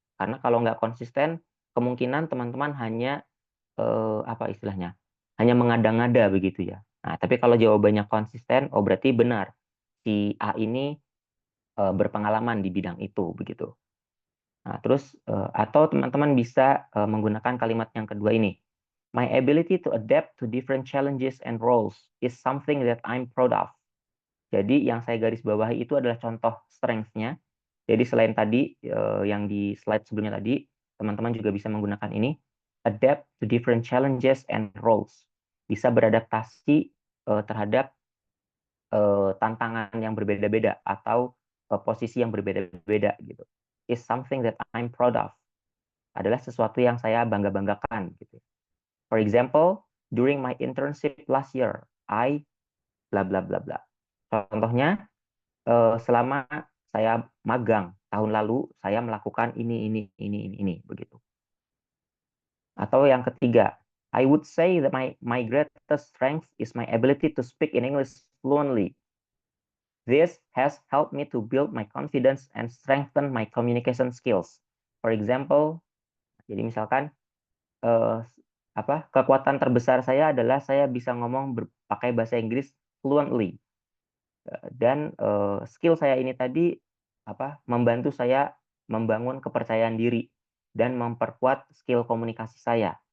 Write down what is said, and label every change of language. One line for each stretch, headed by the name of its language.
Indonesian: Karena kalau nggak konsisten, kemungkinan teman-teman hanya istilahnya? Hanya mengada-ngada begitu ya. Nah, tapi kalau jawabannya konsisten, oh berarti benar si A ini berpengalaman di bidang itu begitu. Nah, terus atau teman-teman bisa menggunakan kalimat yang kedua ini.
English: My ability to adapt to different challenges and roles is something that I'm proud of.
Indonesian: Jadi yang saya garis bawahi itu adalah contoh strength-nya. Jadi selain tadi yang di slide sebelumnya tadi, teman-teman juga bisa menggunakan ini,
English: adapt to different challenges and roles.
Indonesian: Bisa beradaptasi terhadap tantangan yang berbeda-beda atau posisi yang berbeda-beda gitu.
English: Is something that I'm proud of.
Indonesian: Adalah sesuatu yang saya bangga-banggakan gitu.
English: For example, during my internship last year, I bla bla bla bla.
Indonesian: Contohnya selama saya magang tahun lalu saya melakukan ini begitu. Atau yang ketiga,
English: I would say that my greatest strength is my ability to speak in English fluently. This has helped me to build my confidence and strengthen my communication skills. For example,
Indonesian: jadi misalkan kekuatan terbesar saya adalah saya bisa ngomong pakai bahasa Inggris fluently. Dan skill saya ini tadi membantu saya membangun kepercayaan diri dan memperkuat skill komunikasi saya.